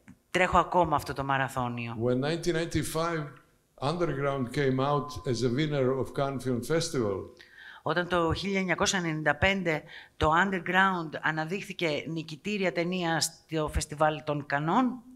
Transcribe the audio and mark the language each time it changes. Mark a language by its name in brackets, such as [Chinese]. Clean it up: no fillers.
[Greek] Τρέχω ακόμα αυτό το μαραθώνιο. [English] When 1995 Underground came out as a winner of Cannes Film Festival, [Greek] όταν το 1995 το Underground αναδείχθηκε νικητήρια ταινία στο Φεστιβάλ των Κανών,